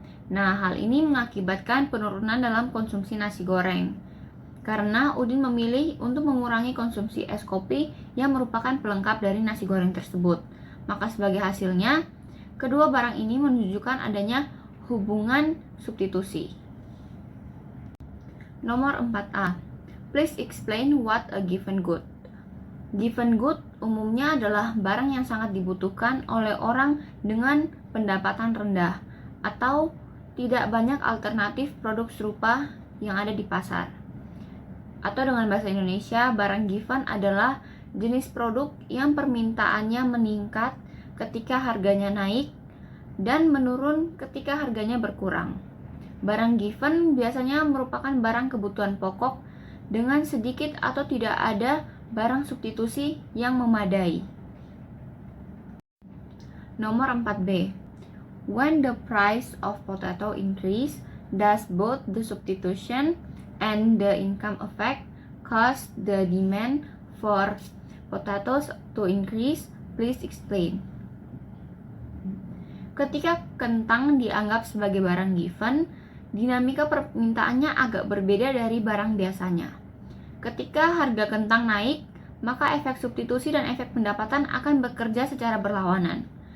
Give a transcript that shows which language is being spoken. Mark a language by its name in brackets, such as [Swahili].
[Indonesian] Nah, hal ini mengakibatkan penurunan dalam konsumsi nasi goreng. Karena Udin memilih untuk mengurangi konsumsi es kopi yang merupakan pelengkap dari nasi goreng tersebut. Maka sebagai hasilnya, kedua barang ini menunjukkan adanya hubungan substitusi. Nomor 4A. [English] Please explain what a given good. [Indonesian] Given good umumnya adalah barang yang sangat dibutuhkan oleh orang dengan pendapatan rendah atau tidak banyak alternatif produk serupa yang ada di pasar. Atau dengan bahasa Indonesia, barang given adalah jenis produk yang permintaannya meningkat ketika harganya naik dan menurun ketika harganya berkurang. Barang given biasanya merupakan barang kebutuhan pokok dengan sedikit atau tidak ada barang substitusi yang memadai. Nomor 4B. [English] When the price of potato increase, does both the substitution and the income effect cause the demand for potatoes to increase? Please explain. [Indonesian] Ketika kentang dianggap sebagai barang given, dinamika permintaannya agak berbeda dari barang biasanya. Ketika harga kentang naik, maka efek substitusi dan efek pendapatan akan bekerja secara berlawanan.